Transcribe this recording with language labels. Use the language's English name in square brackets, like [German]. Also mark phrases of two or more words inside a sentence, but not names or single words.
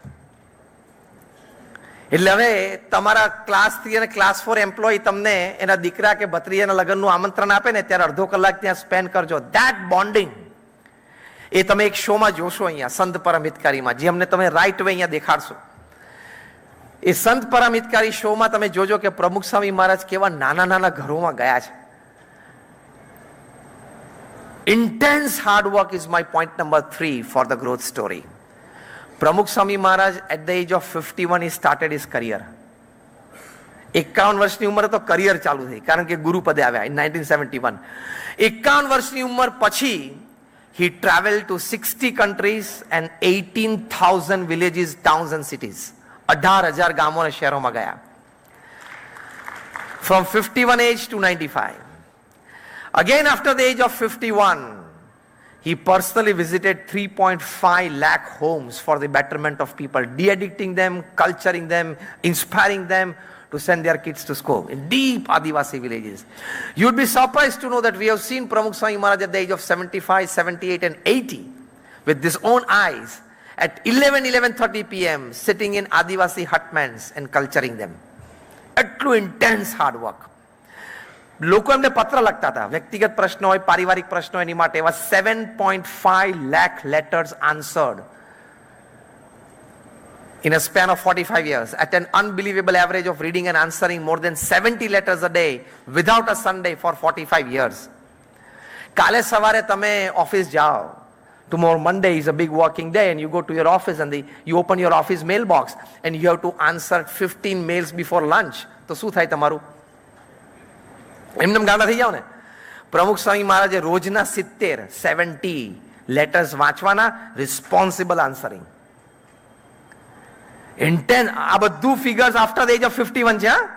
[Gujarati] એટલે હવે તમારા ક્લાસ 3 અને ક્લાસ 4 એમ્પ્લોય તમને એના દીકરા કે ભત્રીજાના લગ્નનું આમંત્રણ આપે ને, ત્યારે અડધો કલાક ત્યાં સ્પેન્ડ કરજો. [English] that bonding [Gujarati] એ તમે એક શોમાં જોશો, અહીંયા સંત પરમ હિતકારીમાં, જે અમને તમે [English] right way [Gujarati] અહીંયા દેખાડશો. એ સંત પરમ હિતકારી શોમાં તમે જોજો કે પ્રમુખ સ્વામી મહારાજ કેવા નાના નાના ઘરોમાં ગયા છે. [English] Intense hard work is my point number 3 for the growth story. Pramukh Swami Maharaj at the age of 51 he started his career. [Gujarati] 51 વર્ષની ઉંમરે તો કરિયર ચાલુ થઈ, કારણ કે ગુરુ પદે આવ્યા [English] in 1971. [Gujarati] 51 વર્ષની ઉંમર પછી [English] he traveled to 60 countries and 18,000 villages, towns and cities. [Gujarati] 18,000 ગામો અને શહેરોમાં ગયા. [English] From 51 age to 95. Again, after the age of 51, he personally visited 3.5 lakh homes for the betterment of people, de-addicting them, culturing them, inspiring them to send their kids to school in deep Adivasi villages. You would be surprised to know that we have seen Pramukh Swami Maharaj at the age of 75, 78 and 80 with his own eyes at 11:30 p.m. sitting in Adivasi hutments and culturing them. A true intense hard work. [Gujarati] લોકો એમને પત્ર લખતા હતા, વ્યક્તિગત પ્રશ્નો હોય, પારિવારિક પ્રશ્નો, એની માટે એવા [English] 7.5 lakh letters answered in a span of 45 years at an unbelievable average of reading and answering more than 70 letters a day without a Sunday for 45 years. [Gujarati] કાલે સવારે તમે ઓફિસ જાઓ, [English] tomorrow Monday is a big working day and you go to your office and you open your office mailbox and you have to answer 15 mails before lunch. [Gujarati] તો શું થાય તમારું? એમને ગાડા થઈ જાવ ને. પ્રમુખ સ્વામી મહારાજે રોજના 70 લેટર્સ વાંચવાના, [English] responsible answering. [Gujarati] ઇન્ટેન્સ. આ બધું [English] figures after the age of 51 [Gujarati] છે.